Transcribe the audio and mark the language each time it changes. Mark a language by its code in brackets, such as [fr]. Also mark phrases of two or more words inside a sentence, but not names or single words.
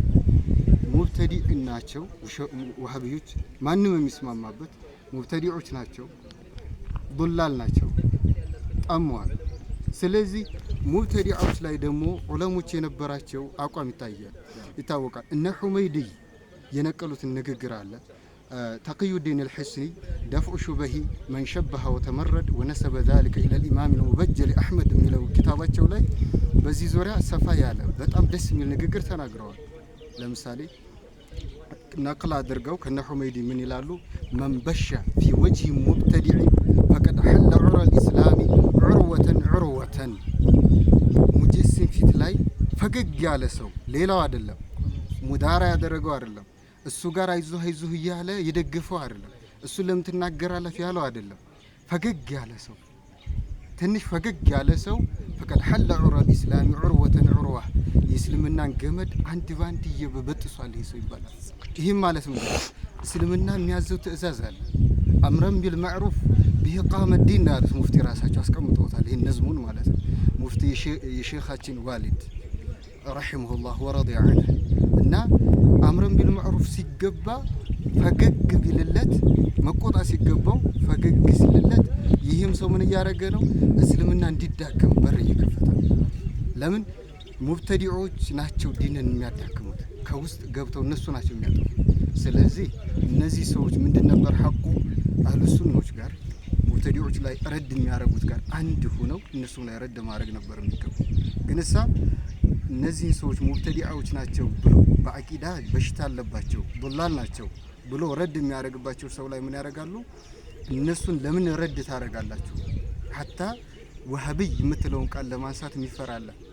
[am] ሙብተዲዕ ናቸው ወሃቢዎች፣ ማንም የሚስማማበት ሙብተዲዖች ናቸው። ضلال ናቸው ጠሟል ስለዚህ ሙብተዲዓዎች ላይ ደግሞ ዑለሞች የነበራቸው አቋም ይታወቃል እነ ሁመይዲ የነቀሉት ንግግር አለ [ar] تقي الدين الحسني دفع شبه من شبه وتمرد ونسب ذلك إلى الإمام المبجل أحمد من كتاباته [am] ላይ በዚህ ዙሪያ ሰፋ ያለ በጣም ደስ የሚል ንግግር ተናግረዋል ለምሳሌ نقل አድርገው ከነ ሁመይዲ ምን ይላሉ [ar] من بش في وجه مبتدع فقد حل عرى الإسلام عروة [am] ሙጀሲም ፊት ላይ ፈገግ ያለ ሰው ሌላው አይደለም ሙዳራ ያደረገው አይደለም እሱ ጋር አይዞህ እያለ ይደግፈው አይደለም እሱ ለምን ተናገራለህ ያለው አይደለም ፈገግ ያለ ሰው ትንሽ ፈገግ ያለ ሰው [ar] فقد حل عرى الإسلام عروة [am] የእስልምናን ገመድ አንድ ባንድ እየበጥሷል ይሄ ሰው ይባላል ይሄም ማለት ነው እስልምና የሚያዘው ትእዛዝ አለ [ar] أمرًا بالمعروف بإقامة الدين [am] ማለት ሙፍቲ ራሳቸው አስቀምጠውታል ይሄን ነዝሙን ማለት ነው ሙፍቲ የሼኻችን ዋሊድ [ar] رحمه الله ورضي عنه [am] እና [ar] أمرًا بالمعروف [am] ሲገባ ፈገግ ቢልለት መቆጣ ሲገባው ፈገግ ሲልለት ይሄም ሰው ምን ያረገ ነው እስልምና እንዲዳከም በር ይከፈታል ለምን ሙብተዲዖች ናቸው ዲንን የሚያዳክሙት ከውስጥ ገብተው እነሱ ናቸው የሚያጠፉ ስለዚህ እነዚህ ሰዎች ምንድን ነበር ሐቁ አህሉ ሱናዎች ጋር ሙብተዲዖች ላይ ረድ የሚያረጉት ጋር አንድ ሆነው እነሱ ላይ ረድ ማድረግ ነበር የሚገባው ግን እሳ እነዚህ ሰዎች ሙብተዲዓዎች ናቸው ብሎ በአቂዳ በሽታ አለባቸው ضلال ናቸው ብሎ ረድ የሚያረግባቸው ሰው ላይ ምን ያረጋሉ እነሱን ለምን ረድ ታረጋላችሁ hatta ወሃቢይ የምትለውን ቃል ለማንሳት የሚፈራለ